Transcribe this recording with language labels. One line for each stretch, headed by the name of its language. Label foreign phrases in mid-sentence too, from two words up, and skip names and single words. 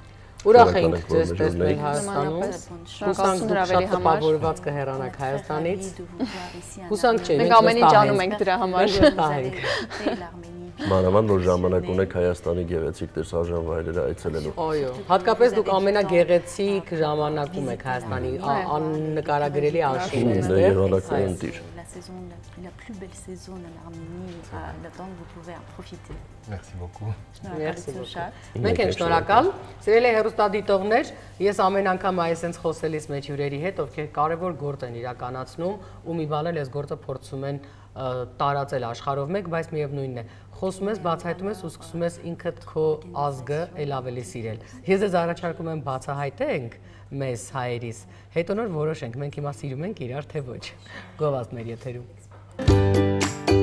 Armenian: Ուրախ ենք ձեզ տեսնել Հայաստանում, հուսանք դուք շատ տպավորված կհեռանաք Հայաստանից, հուսանք չէ, մենք ամեն ինչ անում ենք դրա համար։ Մանավանդ որ ժամանակ ունեք Հայաստանի գեղեցիկ տեսարժան վայրերը այցելելու։ Այո, հատկապես դուք ամենագեղեցիկ ժամանակում եք Հայաստանի աննկարագրելի արշին այստեղ։
French: La plus belle saison en Arménie, le temps vous pouvez en profiter. Merci beaucoup. Merci beaucoup.
Armenian: Մենք ենք շնորհակալ։ Սիրելի հեռուստադիտողներ, ես ամեն անգամ այսպես խոսելիս մեջ հյուրերի հետ, ովքեր կարևոր գործ են իրականացնում ու մի բան էլ այս գործը փորձում են տարածել աշխարհով մեկ, բայց միևնույնն է, խոսում ես, բացահայտում ես ու սկսում ես ինքդ քո ազգը ել ավելի սիրել։ Ես ձեզ առաջարկում եմ բացահայտենք մեզ հայերիս, հետո նոր որոշենք, մենք հիմա սիրում ենք իրար թե ոչ։ Գովազդներ եթերում։